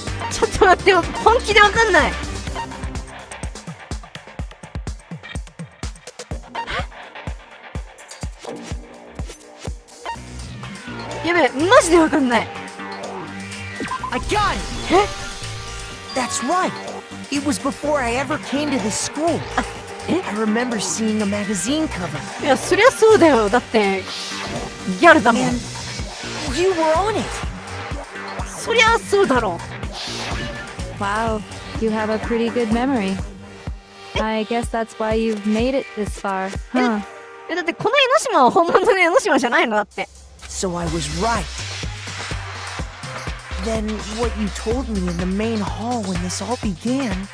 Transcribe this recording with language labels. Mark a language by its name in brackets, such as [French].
[Japanese] ちょっと待ってよ、本気でわかんない。やべえ、マジでわかんない。 [English] I got it! That's right. It was before I ever came to this school. I remember seeing a magazine cover. [Japanese] いや、そりゃそうだよ。だって、ギャルだもん。 [English] And you were on it. [Japanese] そりゃそうだろ [English] Wow, you have a pretty good memory. I guess that's why you've made it this far, huh? [Japanese] だってこの江ノ島は本物の江ノ島じゃないのだって。 [English] So I was right. Then what you told me in the main hall when this all began.